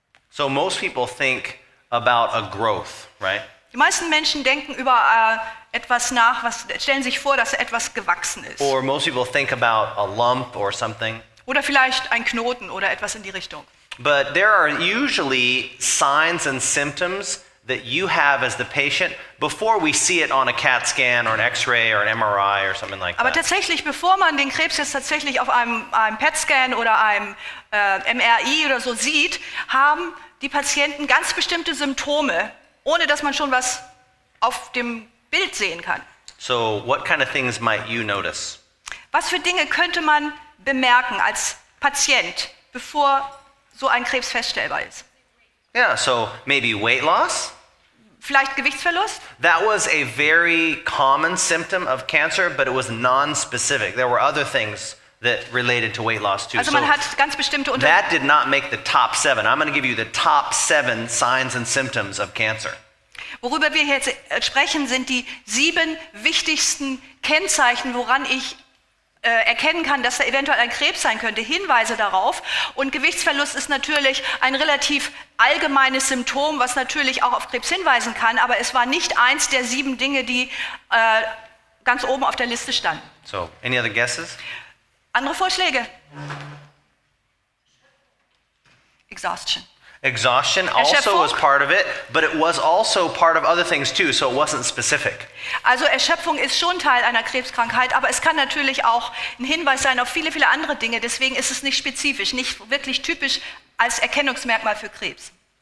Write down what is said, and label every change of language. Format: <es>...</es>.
<en>So most people think about a growth, right?</en> <de>Die meisten Menschen denken über etwas nach, stellen sich vor, dass etwas gewachsen ist.</de> <en>Or most people think about a lump or something.</en> <de>Oder vielleicht ein Knoten oder etwas in die Richtung.</de> <en>But there are usually signs and symptoms that you have as the patient before we see it on a CAT scan or an X-ray or an MRI or something like</en> <de>Aber</de> <en>that.</en> <de>tatsächlich, bevor man den Krebs jetzt tatsächlich auf einem PET-Scan oder einem MRI oder so sieht, haben die Patienten ganz bestimmte Symptome, ohne dass man schon was auf dem Bild sehen kann.</de> <en>So what kind of things might you notice?</en> <de>Was für Dinge könnte man bemerken als Patient, bevor so ein Krebs feststellbar ist?</de> <en>Yeah, so maybe weight loss.</en> <de>Vielleicht Gewichtsverlust?</de> <en>That was a very common symptom of cancer, but it was non-specific. There were other things that related to weight loss too.</en> <de>Also man hat ganz bestimmte</de> <en>that did not make the top 7. I'm going to give you the top 7 signs and symptoms of cancer.</en> <de>Worüber wir jetzt sprechen, sind die 7 wichtigsten Kennzeichen, woran ich erkennen kann, dass da eventuell ein Krebs sein könnte, Hinweise darauf. Und Gewichtsverlust ist natürlich ein relativ allgemeines Symptom, was natürlich auch auf Krebs hinweisen kann, aber es war nicht eins der 7 Dinge, die ganz oben auf der Liste standen.</de> <en>So, any other guesses?</en> <de>Andere Vorschläge?</de> <en>Exhaustion. Exhaustion also was part of it, but it was also part of other things too, so it wasn't specific.</en> <de>Also Erschöpfung ist schon Teil einer Krebskrankheit, aber es kann natürlich auch ein Hinweis sein auf viele, viele andere Dinge. Deswegen ist es nicht spezifisch, nicht wirklich typisch als Erkennungsmerkmal für Krebs.</de>